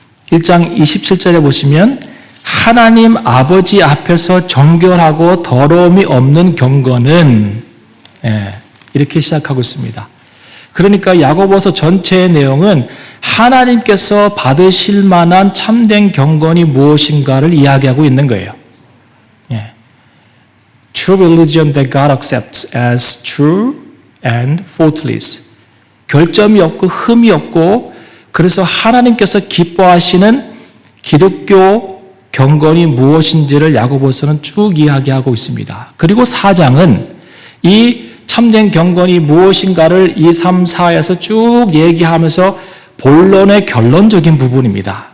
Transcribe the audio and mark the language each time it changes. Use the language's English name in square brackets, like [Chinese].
[Korean] 1장 27절에 보시면 하나님 아버지 앞에서 정결하고 더러움이 없는 경건은, 이렇게 시작하고 있습니다. 그러니까 야고보서 전체의 내용은 하나님께서 받으실 만한 참된 경건이 무엇인가를 이야기하고 있는 거예요. [English] True religion that God accepts as true and faultless. [Korean] 결점이 없고 흠이 없고, 그래서 하나님께서 기뻐하시는 기독교 경건이 무엇인지를 야고보서는 쭉 이야기하고 있습니다. 그리고 4장은 이 참된 경건이 무엇인가를 2, 3, 4에서 쭉 얘기하면서 본론의 결론적인 부분입니다.